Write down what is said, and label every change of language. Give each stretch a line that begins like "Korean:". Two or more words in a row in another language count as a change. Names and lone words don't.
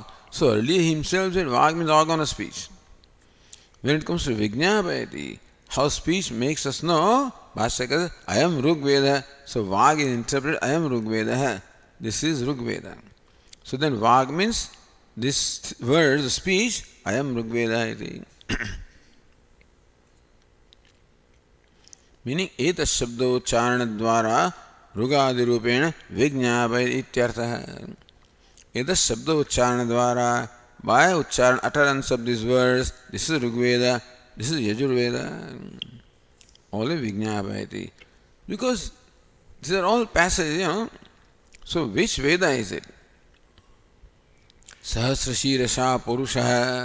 English: So earlier he himself said vak means organ of speech. When it comes to Vijñāpayati, how speech makes us know, Bhashya says, I am Rigveda. So vak is interpreted, I am Rigveda. This is Rigveda. So then vak means this word, the speech, I am Rigveda. Meaning,
Sanskrit: eta shabdocharana dvara rugadirupena vijñāpayati ityartha. एत शब्दोच्चारण द्वारा,
English: by ucharan, utterance of these words, this is Rigveda, this is Yajurveda. All is Vijñāpayati. Because these are all passages, So which Veda is it?
Sanskrit: Sahasrashirasha Purusha.